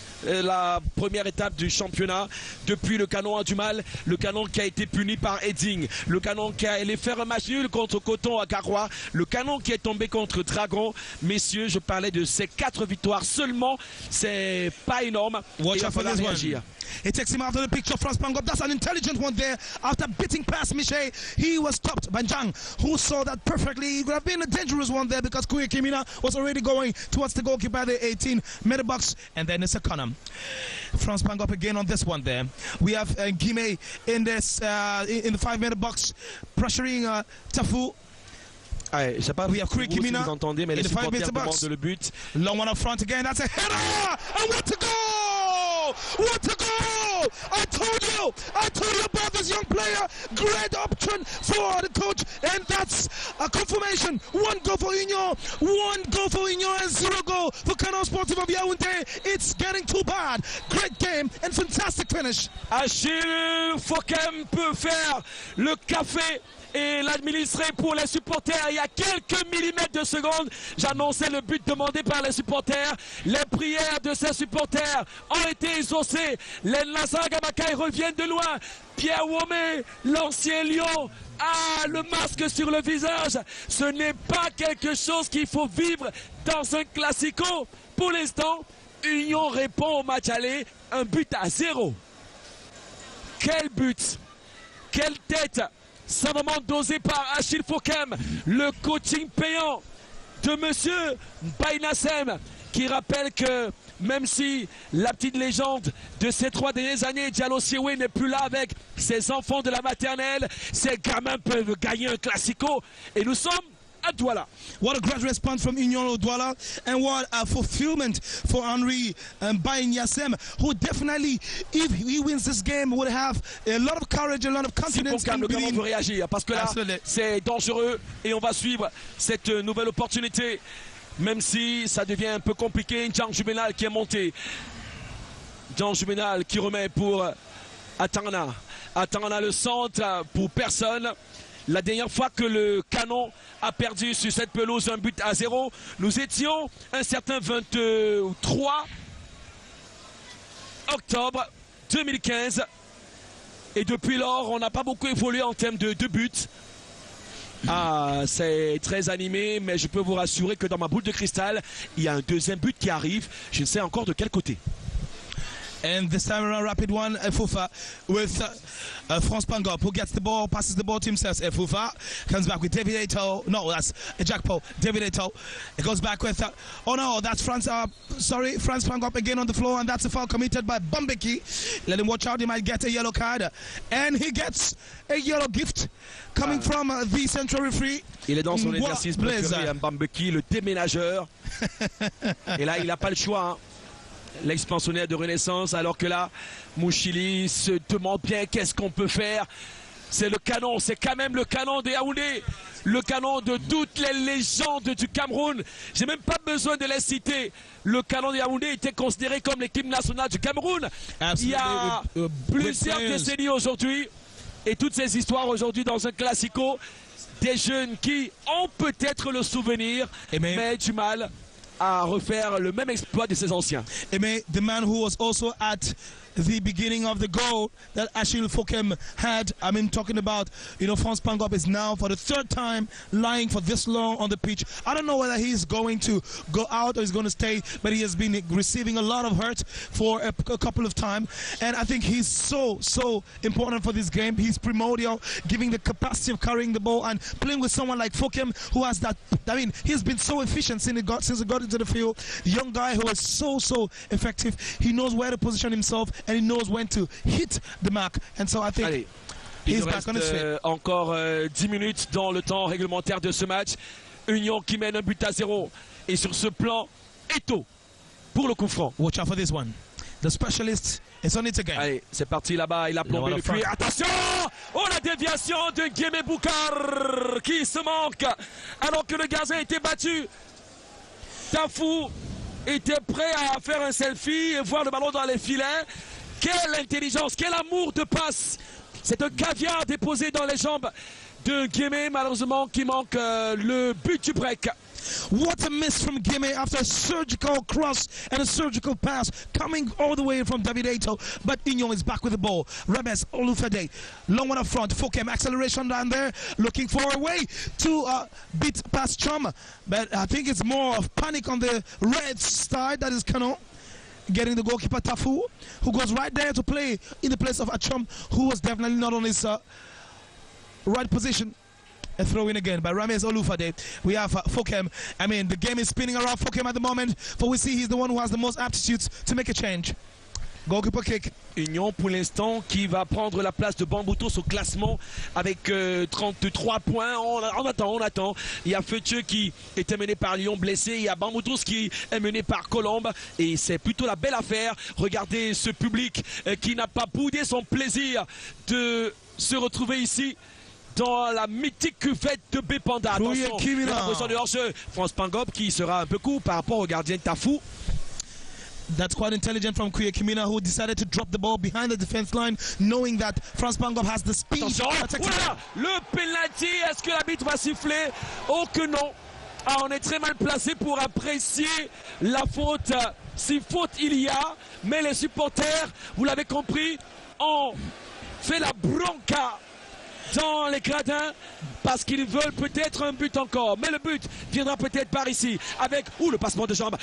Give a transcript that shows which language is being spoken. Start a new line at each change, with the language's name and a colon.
French: La première étape du championnat. Depuis, le canon a du mal. Le canon qui a été puni par Edding. Le canon qui a allé faire un match nul contre Coton à Carrois. Le canon qui est tombé contre Dragon. Messieurs, je parlais de ces 4 victoires seulement. C'est pas énorme.
English: Watch out for this one. It takes him out of the picture. France Pangop. That's an intelligent one there. After beating past Miche, he was stopped by Zhang, who saw that perfectly. It would have been a dangerous one there because Kuya Kimina was already going towards the goalkeeper at the 18-meter box. And then it's a corner. France Pangop again on this one there. We have Guimé in this in the 5-meter box pressuring Tafu.
French: Je sais pas
English: we have
French: si vous entendez, mais les supporters demandent le but.
English: Long one up front again. That's a header! And what a goal! What a goal! I told you about this young player. Great option for the coach, and that's a confirmation. 1 goal for Union, 1 goal for Union, and 0 goal for Canon Sportif of Yaoundé. It's getting too bad. Great game and fantastic finish.
French: Achille Fokem peut faire le café et l'administrer pour les supporters. Il y a quelques millimètres de secondes, j'annonçais le but demandé par les supporters. Les prières de ces supporters ont été exaucées. Les Nassar Gamakai reviennent de loin. Pierre Womé, l'ancien Lion, a le masque sur le visage. Ce n'est pas quelque chose qu'il faut vivre dans un classico. Pour l'instant, Union répond au match aller, 1 but à 0. Quel but! Quelle tête! Savamment dosé par Achille Fokem, le coaching payant de monsieur Bainassem, qui rappelle que même si la petite légende de ces 3 dernières années, Diallo Siewe, n'est plus là avec ses enfants de la maternelle, ces gamins peuvent gagner un classico. Et nous sommes à Douala.
English: What a great response from Union Douala, and what a fulfillment for Henri Bainassem, who definitely, if he wins this game, would have a lot of courage, a lot of confidence.
French: Le Cameroun veut réagir parce que là, c'est dangereux et on va suivre cette nouvelle opportunité, même si ça devient un peu compliqué. Jean Juvenal qui est monté. Jean Juvenal qui remet pour Atangana. Atangana le centre pour personne. La dernière fois que le canon a perdu sur cette pelouse 1 but à 0, nous étions un certain 23 octobre 2015. Et depuis lors, on n'a pas beaucoup évolué en termes de buts. C'est très animé, mais je peux vous rassurer que dans ma boule de cristal, il y a un 2e but qui arrive. Je ne sais encore de quel côté.
English: And this time around, rapid one, Efufa with France Pangop, who gets the ball, passes the ball to himself. Efufa comes back with David Eto. No, that's Jackpo. David Eto. It goes back with, oh no, that's France Pangop again on the floor, and that's a foul committed by Bambeki. Let him watch out, he might get a yellow card. And he gets a yellow gift coming from the central referee.
French: Il est dans son exercice préféré, Bambeki, le déménageur. Et là, il n'a pas le choix, hein. L'expansionnaire de Renaissance, alors que là, Mouchili se demande bien qu'est-ce qu'on peut faire. C'est le canon, c'est quand même le canon de Yaoundé, le canon de toutes les légendes du Cameroun. J'ai même pas besoin de les citer. Le canon de Yaoundé était considéré comme l'équipe nationale du Cameroun. Il y a plusieurs décennies aujourd'hui, et toutes ces histoires aujourd'hui dans un classico, des jeunes qui ont peut-être le souvenir, mais du mal à refaire le même exploit de ses anciens.
English: Aimé, the man who was also at the beginning of the goal that Achille Fokem had. I mean, talking about, you know, France Pangop is now for the 3rd time lying for this long on the pitch. I don't know whether he's going to go out or he's going to stay, but he has been receiving a lot of hurt for a couple of times. And I think he's so important for this game. He's primordial, giving the capacity of carrying the ball and playing with someone like Fokem, who has that. I mean, he's been so efficient since he got into the field. Young guy who is so effective. He knows where to position himself, and he knows when to hit the mark. And so I think
French: Allez,
English: he's back on his feet.
French: Encore 10 minutes dans le temps réglementaire de ce match. Union qui mène 1 but à 0. Et sur ce plan, Eto pour le coup franc.
English: Watch out for this one. The specialist is on it again.
French: Allez, c'est parti là-bas, il a plombé le cuir. Attention! Oh, la déviation de Guémé Boukar qui se manque alors que le gardien était battu. Tafou était prêt à faire un selfie et voir le ballon dans les filets. Quelle intelligence, quel amour de passe. C'est un caviar déposé dans les jambes de Guémé, malheureusement, qui manque le but du break.
English: What a miss from Guémé after a surgical cross and a surgical pass coming all the way from David Ato. But Union is back with the ball. Rames Olufade, long one up front. Fokem acceleration down there, looking for a way to beat past Chum. But I think it's more of panic on the red side. That is Canon getting the goalkeeper Tafu, who goes right there to play in the place of Achum, who was definitely not on his right position. A throw in again by Rames Olufade. We have Fokem. I mean, the game is spinning around Fokem at the moment, but we see he's the one who has the most aptitudes to make a change. Goalkeeper kick.
French: Union pour l'instant qui va prendre la place de Bamboutos au classement avec 33 points. On attend. Il y a Feuthieu qui était mené par Lyon blessé. Il y a Bamboutos qui est mené par Colombe. Et c'est plutôt la belle affaire. Regardez ce public qui n'a pas boudé son plaisir de se retrouver ici dans la mythique cuvette de Bépanda. Attention, la position de hors-jeu. France Pangop qui sera un peu court par rapport au gardien Tafou.
English: That's quite intelligent from Kuya Kimina, who decided to drop the ball behind the defense line, knowing that France Pangop has the speed.
French: Voilà, le penalty, est-ce que l'arbitre va siffler? Oh que non. Ah, on est très mal placé pour apprécier la faute. Si faute il y a, mais les supporters, vous l'avez compris, ont fait la bronca dans les gradins parce qu'ils veulent peut-être un but encore, mais le but viendra peut-être par ici avec le passement de jambes.